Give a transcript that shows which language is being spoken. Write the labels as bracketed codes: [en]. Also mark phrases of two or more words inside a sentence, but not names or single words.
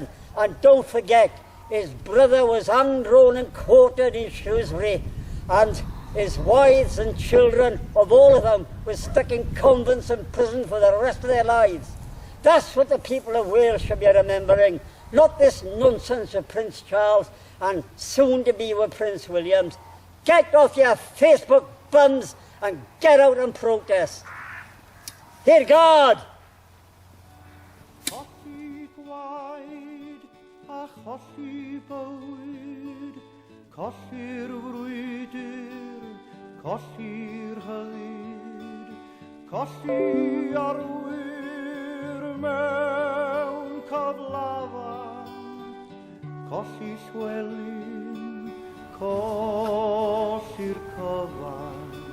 [en] And don't forget, his brother was hanged, drawn and quartered in Shrewsbury, and his wives and children, of all of them, were stuck in convents and prison for the rest of their lives. That's what the people of Wales should be remembering, not this nonsense of Prince Charles and soon to be with Prince William. Get off your Facebook bums and get out and protest. Hear God! [cy] Colli gwaed a cholli bywyd, colli'r frwydr, colli'r hyddid, colli arwyr mewn cyflafan, colli Llwelyn, colli'r cyfan.